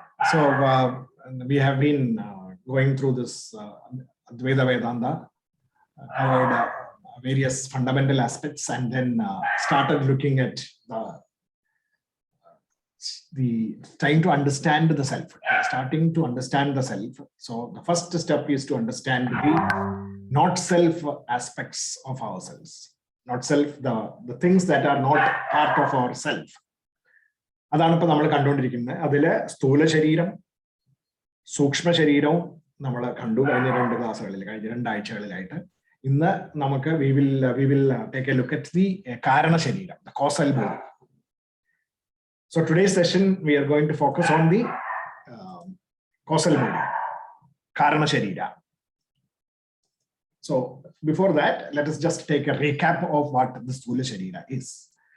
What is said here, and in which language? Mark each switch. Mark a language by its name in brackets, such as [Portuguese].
[English] So we have been going through this Advaita Vedanta, covered various fundamental aspects, and then started looking at the trying to understand the self, starting to understand the self. So the first step is to understand the not self aspects of ourselves, not self, the things that are not part of ourself. [Malayalam] അതാണ് ഇപ്പൊ നമ്മൾ കണ്ടുകൊണ്ടിരിക്കുന്നത്. അതില് സ്ഥൂല ശരീരം, സൂക്ഷ്മ ശരീരവും നമ്മൾ കണ്ടു കഴിഞ്ഞ 2 ക്ലാസ്സുകളിൽ, കഴിഞ്ഞ 2 ആഴ്ചകളിലായിട്ട്. ഇന്ന് നമുക്ക് [English] we will take a look at the karana sharira, the causal body. So today's session we are going to focus on the causal body, karana sharira. So before that, let us just take a recap of what the Sthula Sharira is.